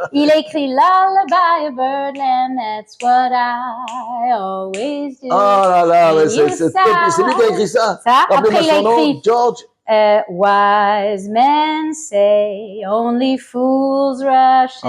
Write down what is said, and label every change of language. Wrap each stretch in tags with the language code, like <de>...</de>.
<fr>Il a écrit</fr> <en>Lullaby of Birdland, that's what I always do.</en> <fr>Oh là là, c'est lui qui a écrit ça. Après, il a écrit George.</fr> <en>Wise men say only fools rush in.</en>